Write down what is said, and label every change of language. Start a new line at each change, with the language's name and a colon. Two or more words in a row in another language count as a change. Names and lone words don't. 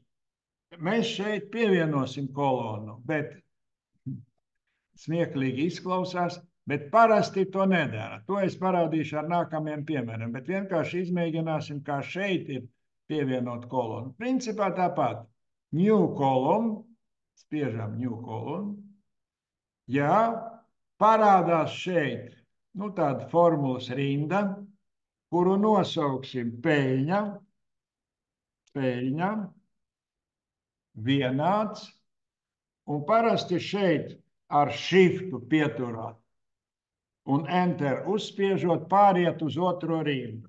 Latvian: Mēs šeit pievienosim kolonu, bet smieklīgi izklausās, bet parasti to nedara. To es parādīšu ar nākamajiem piemēriem, bet vienkārši izmēģināsim, kā šeit ir pievienot kolonu. Principā tāpat.
English: New column, spiežam new column.
Latvian: Jā, parādās šeit tāda formulas rinda, kuru nosauksim peļņa, vienāds, un parasti šeit ar shiftu pieturot un enter uzspiežot pāriet uz otro rindu.